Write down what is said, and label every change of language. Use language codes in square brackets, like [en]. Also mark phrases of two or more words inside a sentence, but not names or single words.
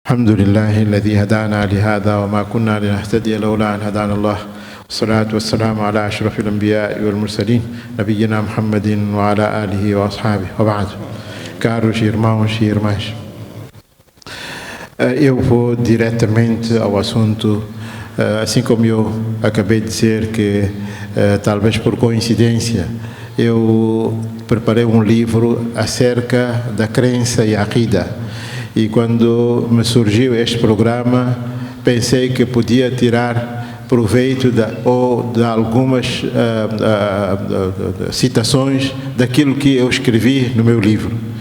[ar] الحمد لله الذي هدانا لهذا وما كنا لنهتدي لولا أن هدانا الله والصلاة والسلام على أشرف الأنبياء والمرسلين نبينا محمد وعلى آله وأصحابه وبعد. [pt] Caros irmãos e irmãs, eu vou diretamente ao assunto, assim como eu acabei de dizer que talvez por coincidência eu preparei um livro acerca da crença e a aqida, e quando me surgiu este programa pensei que podia tirar proveito de algumas citações daquilo que eu escrevi no meu livro.